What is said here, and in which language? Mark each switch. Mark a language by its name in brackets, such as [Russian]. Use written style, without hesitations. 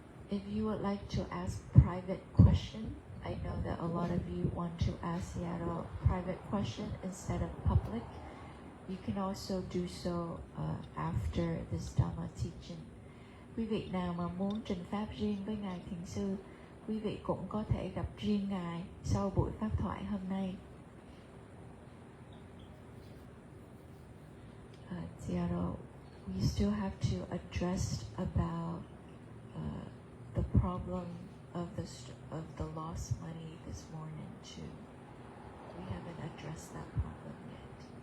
[English] If you would like to ask private question, I know that a lot of you want to ask Seattle private question instead of public. You can also do so after this Dhamma teaching. [Vietnamese] Quý vị nào mà muốn trình pháp riêng với Ngài Thiền Sư, quý vị cũng có thể gặp riêng Ngài sau buổi pháp thoại hôm nay. [English] Seattle, we still have to address about the problem of the lost money this morning too. We haven't addressed that problem yet.